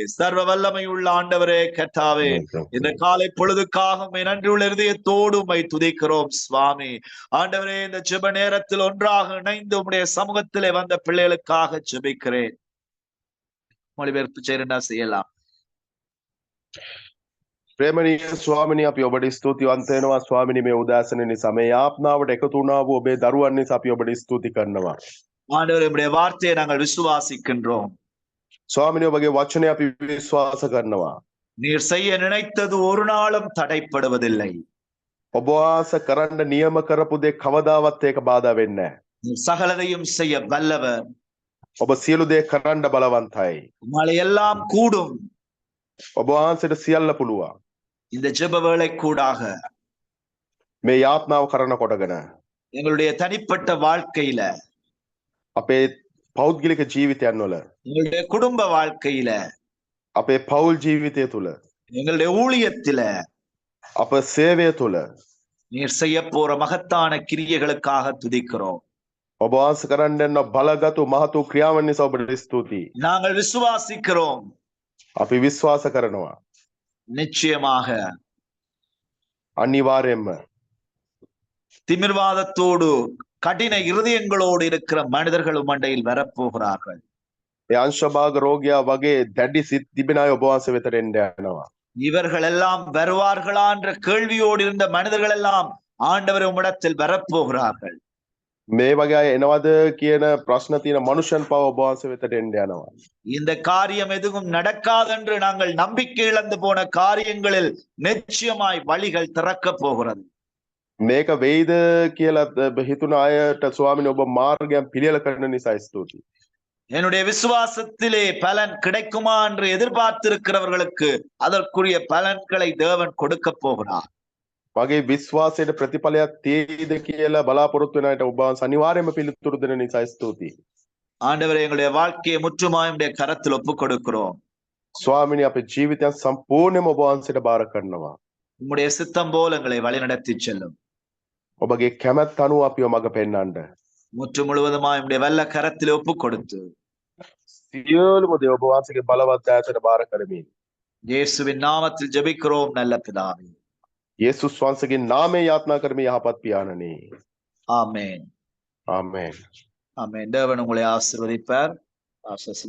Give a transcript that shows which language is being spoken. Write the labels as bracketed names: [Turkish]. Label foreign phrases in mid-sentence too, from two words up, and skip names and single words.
[Tamil] சர்வ வல்லமை உள்ள ஆண்டவரே கர்த்தாவே, இந்த காலை பொழுதுக்காக உம்மை நன்றி உள்ள இதயத்தோடு உம்மை துதிக்கிறோம் சுவாமி. ஆண்டவரே, இந்த ஜெப நேரத்தில் ஒன்றாக இணைந்து உம்முடைய சமூகத்திலே வந்த பிள்ளைகளுக்காக ஜெபிக்கிறேன். மொழிபெயர்ப்பு செய்யறா செய்யலாம். [Sinhala] ප්‍රේමණීය ස්වාමිනී, අපි ඔබට ස්තුතිවන්ත වෙනවා ස්වාමිනී, මේ උදෑසන නිසා මේ යාපනාවට එකතු වුණා වූ ඔබේ දරුවන් නිසා අපි ඔබට ස්තුති කරනවා. [Tamil] ஆண்டவரே, உம்முடைய வார்த்தையை நாங்கள் விசுவாசிக்கின்றோம். [Sinhala] ස්වාමිනී, ඔබගේ වචනය අපි විශ්වාස කරනවා. [Tamil] நீர் செய்ய நினைத்தது ஒரு நாளும் தடைப்படுவதில்லை. [Sinhala] ඔබ වහන්සේ කරන්න නියම කරපු දේ කවදාවත් ඒක බාධා වෙන්නේ නැහැ. [Tamil] சகலதையும் செய்ய வல்லவர். [Sinhala] ඔබ සියලු දේ කරන්න බලවන්තයි. [Tamil] உம்மால் எல்லாம் கூடும். [Sinhala] ඔබ වහන්සේට සියල්ල පුළුවන්. [Tamil] இந்த ஜெப வேளை கூடாக [Sinhala] මේ යාත්නාව කරන කොටගෙන [Tamil] எங்களுடைய தனிப்பட்ட வாழ்க்கையில, [Sinhala] අපේ පෞද්ගලික ජීවිතයන් වල, [Tamil] எங்களுடைய குடும்ப வாழ்க்கையில, [Sinhala] අපේ පෞල් ජීවිතය තුල, [Tamil] எங்களுடைய ஊழியத்தில, [Sinhala] අප සේවය තුල [Tamil] நீர் செய்ய போற மகத்தான கிரியைகளுக்காக துதிக்கிறோம். [Sinhala] ඔබ වහන්සේ කරන්න යන බලගතු මහතු ක්‍රියාවන් නිසා ඔබට ස්තුතියි. [Tamil] நாங்கள் விசுவாசிக்கிறோம். [Sinhala] අපි විශ්වාස කරනවා. [Tamil] நிச்சயமாக [Sinhala] අනිවාර්යෙන්ම [Tamil] திமிர்வாதத்தோடு கடின இருதயங்களோடு இருக்கிற மனிதர்கள் மண்டையில் வரப்போகிறார்கள். [Sinhala] ඒ අංශභාග රෝගියා වගේ දැඩි සිත් තිබෙන අය ඔබ වහන්සේ වෙතට එන්න යනවා. [Tamil] இவர்கள் எல்லாம் வருவார்களா என்ற கேள்வியோடு இருந்த மனிதர்கள் எல்லாம் ஆண்டவர் உம்மிடத்தில் வரப்போகிறார்கள். [Sinhala] මේ වගේ අය එනවද කියන ප්‍රශ්න තියෙන මනුෂ්‍යයන් පව ඔබ වහන්සේ වෙතට එන්න යනවා. [Tamil] இந்த காரியம் எதுவும் நடக்காதென்று நாங்கள் நம்பிக்கை இழந்து போன காரியங்களில் நிச்சயமாய் வழிகள் திறக்க போகிறது. [Sinhala] මේක වෙයිද කියලා හිතුන අයට ස්වාමීනි, ඔබ මාර්ගයන් පිළියෙල කරන නිසා ස්තුතියි. [Tamil] என்னுடைய விசுவாசத்திலே பலன் கிடைக்குமா என்று எதிர்பார்த்திருக்கிறவர்களுக்கு அதற்குரிய பலன்களை தேவன் கொடுக்க போகிறார். [Sinhala] මගේ විශ්වාසයට ප්‍රතිඵලයක් තියෙයිද කියලා බලාපොරොත්තු වෙන අයට ඔබ වහන්සේ අනිවාර්යයෙන්ම පිළිතුරු දෙන නිසා ස්තුතියි. [Tamil] ஆண்டவரே, எங்களுடைய வாழ்க்கையை முற்றுமாய் உம்முடைய கரத்தில் ஒப்புக் கொடுக்கிறோம். [Sinhala] ස්වාමීනි, අපේ ජීවිතයන් සම්පූර්ණයෙන්ම ඔබ වහන්සේට බාර කරනවා. [Tamil] உம்முடைய சித்தம் போல் எங்களை வழிநடத்தி செல்லும். [Sinhala] ඔබගේ කැමැත්ත අනුව අපිව මඟ පෙන්වන්න. [Tamil] முற்று முழுவதுமாய் உம்முடைய வல்ல கரத்தில் ஒப்புக் கொடுத்து [Sinhala] සියලුම දේ ඔබ වහන්සේගේ බලවත් ඈතට බාර කරමින් [Tamil] இயேசுவின் நாமத்தில் ஜெபிக்கிறோம் நல்ல பிதாவே. [Sinhala] යේසුස් වහන්සේගේ නාමයෙන් යාත්නා කරමි යහපත් පියාණනි. [Tamil] ஆமென். [Sinhala] ආමේන්. [Tamil] ஆமென். தேவன் உங்களை ஆசீர்வதிப்பார்.